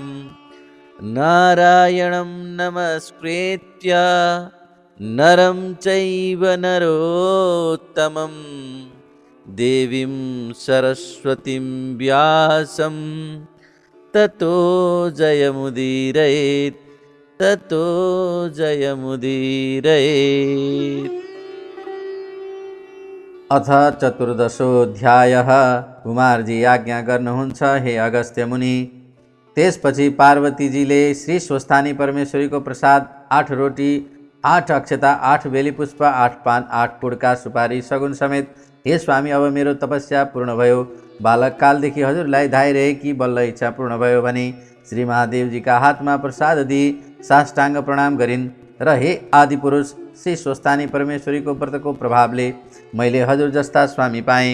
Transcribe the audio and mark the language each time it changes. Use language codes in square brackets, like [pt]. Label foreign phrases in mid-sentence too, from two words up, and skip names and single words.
[sa] नारायणं नमस्कृत्य नरं चैव नरोत्तमं देवीं सरस्वतीं व्यासं ततो जयमुदीरयेत्, ततो जयमुदीरयेत्। अथ चतुर्दशोऽध्यायः। [ne] कुमारजी आज्ञा गर्नुहुन्छ, हे अगस्त्य मुनि। त्यसपछि पार्वतीजीले श्री स्वस्थानी परमेश्वरीको प्रसाद 8 रोटी 8 अक्षता 8 बेली पुष्प 8 पान 8 पुड्का सुपारी सगुन समेत, हे स्वामी अब मेरो तपस्या पूर्ण भयो, बालककालदेखि हजुरलाई धाइरहेकी बल्ल इच्छा पूर्ण भयो भने श्री महादेवजीका हातमा प्रसाद दिई साष्टाङ्ग प्रणाम गरिन् र हे आदिपुरुष श्री स्वस्थानी परमेश्वरीको व्रतको प्रभावले मैले हजुर जस्ता स्वामी पाएँ।